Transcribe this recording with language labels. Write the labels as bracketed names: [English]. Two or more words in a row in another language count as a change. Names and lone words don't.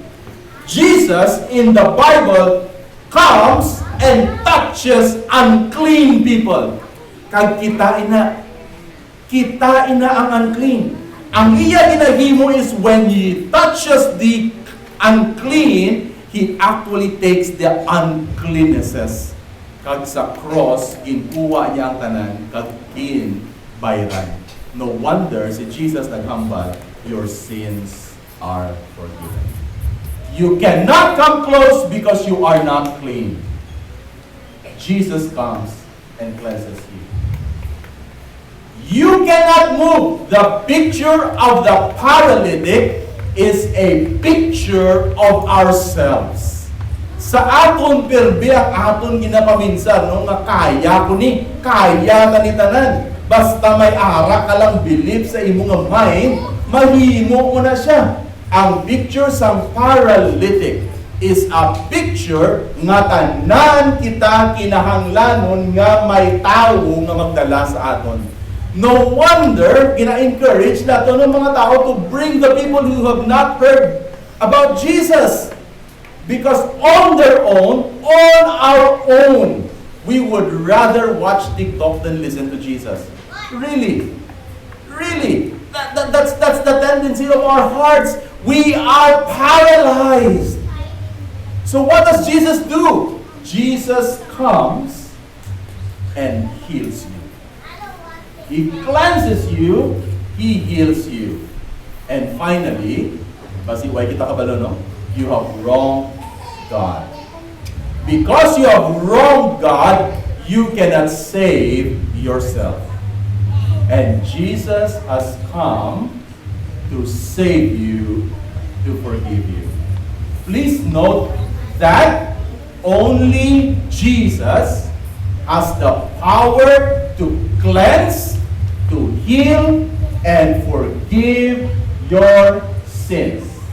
[English] Jesus in the Bible comes and touches unclean people. [Hiligaynon] Kag kitain na ang unclean. Ang iya ginahimo [English] is when he touches the unclean, he actually takes the uncleannesses. [Hiligaynon] Kag sa cross, ginkuha niya ang tanan, kag bayran. [English] No wonder [Hiligaynon] si Jesus naghambal, [English] your sins are forgiven. You cannot come close because you are not clean. Jesus comes and cleanses you. You cannot move. The picture of the paralytic is a picture of ourselves. [Hiligaynon] Sa aton perbiak, aton ginapaminsan, no, nga kaya ko ni, kaya ka ni tanan. Basta may ara ka lang believe sa imo nga mind, mahimo mo na siya. Ang picture sa paralytic [English] is a picture [Hiligaynon] nga tanan kita kinahanglanon nga may tawo nga magdala sa aton. [English] No wonder, [Hiligaynon] gina-encourage nato ng mga tao [English] to bring the people who have not heard about Jesus. Because on their own, on our own, we would rather watch TikTok than listen to Jesus. Really? Really? That's the tendency of our hearts. We are paralyzed. So what does Jesus do? Jesus comes and heals you. He cleanses you, He heals you. And finally, [Hiligaynon] basiway kita kabalo, no? [English] You have wronged God. Because you have wronged God, you cannot save yourself. And Jesus has come to save you, to forgive you. Please note that only Jesus has the power to cleanse, to heal, and forgive your sins.